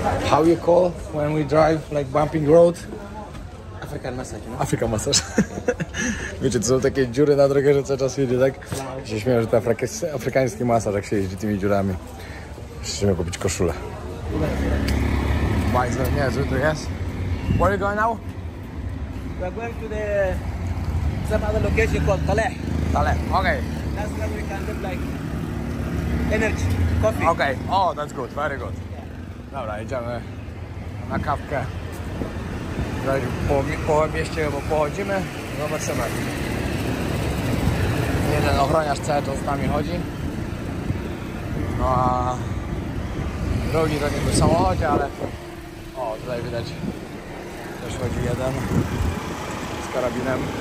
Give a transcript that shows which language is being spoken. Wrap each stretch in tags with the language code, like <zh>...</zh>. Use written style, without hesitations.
<en>How you call when we drive like bumping road? African massage, no? African massage.</en> <pl>Wiecie, to są takie dziury na drogę, że cały czas jedzie, tak? Ja się śmieję, że to afrykański masaż, jak się jeździ tymi dziurami. Musimy kupić koszulę. Bardzo niezły tu jest.</pl> <en>Where are you going now? We are going to some other location called Taleh. Taleh, okay. That's where we can get like energy, coffee. Okay, oh, that's good, very good.</en> <pl>Dobra, idziemy na kawkę. Po mieście pochodzimy, zobaczymy. Jeden ochroniarz cały czas z nami chodzi. No a drugi to niby w samochodzie, ale o, tutaj widać też chodzi jeden z karabinem.</pl>